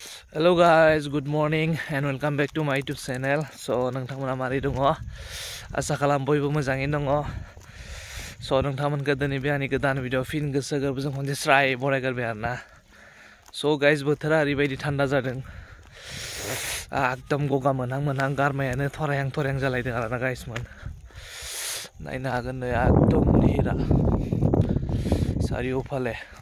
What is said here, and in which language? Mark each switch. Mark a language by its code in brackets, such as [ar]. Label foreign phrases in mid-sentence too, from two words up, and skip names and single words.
[en] Hello guys, good morning and welcome back to my YouTube channel. [brx] So nongthamona mari dong? Asa kalam boybo mojangey dong. So nongthamonखौ दिनै बे आंनि गोदान भिडिअ फिन गोसो गोरबोजों खनसे स्राय बरायगारबाय आरोना. [en] So guys [brx] बोथोरा ओरैबायदि थान्दा जादों. एकदम गगा मोनहां गारमायानो थरायहां जालायदों आरोना guys मोन. नायनो हागोन नै एकदम निहिरा सारिय'फाले.